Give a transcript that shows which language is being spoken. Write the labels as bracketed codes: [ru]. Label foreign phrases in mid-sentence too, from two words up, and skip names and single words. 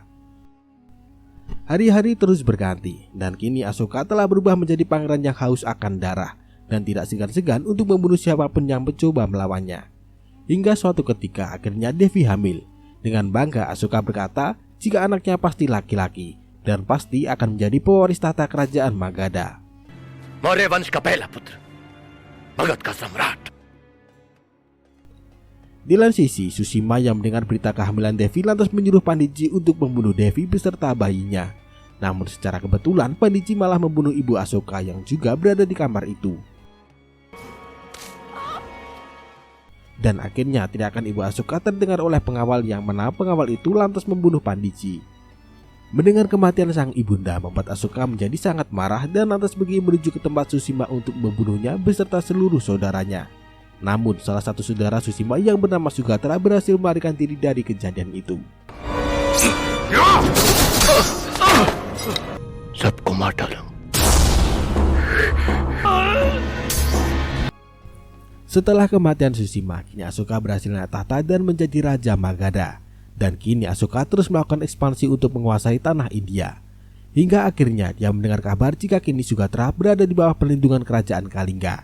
[id] Hari-hari terus berganti, dan kini Asuka telah berubah menjadi pangeran yang haus akan darah, dan tidak segan-segan untuk membunuh siapapun yang mencoba melawannya. Hingga suatu ketika akhirnya Devi hamil. Dengan bangga Asuka berkata jika anaknya pasti laki-laki, dan pasti akan menjadi pewaris tahta kerajaan Magadha. [hi] मौर्य वंश का पहला पुत्र, मगध का सम्राट। [id] Di lain sisi, Sushima yang mendengar berita kehamilan Devi lantas menyuruh Pandiji untuk membunuh Devi beserta bayinya. Namun secara kebetulan Pandiji malah membunuh ibu Asuka yang juga berada di kamar itu. Dan akhirnya teriakan ibu Asuka terdengar oleh pengawal, yang mana pengawal itu lantas membunuh Pandiji. Mendengar kematian sang ibunda membuat Asuka menjadi sangat marah dan lantas pergi menuju ke tempat Sushima untuk membunuhnya beserta seluruh saudaranya. Namun salah satu saudara Sushima yang bernama Sugatra berhasil melarikan diri dari kejadian itu. [hi] सबको मार डालो। [id] Setelah kematian Sushima, kini Asuka berhasil naik tahta dan menjadi Raja Magadha. Dan kini Asuka terus melakukan ekspansi untuk menguasai tanah India. Hingga akhirnya dia mendengar kabar jika kini Sugatra berada di bawah perlindungan kerajaan Kalingga.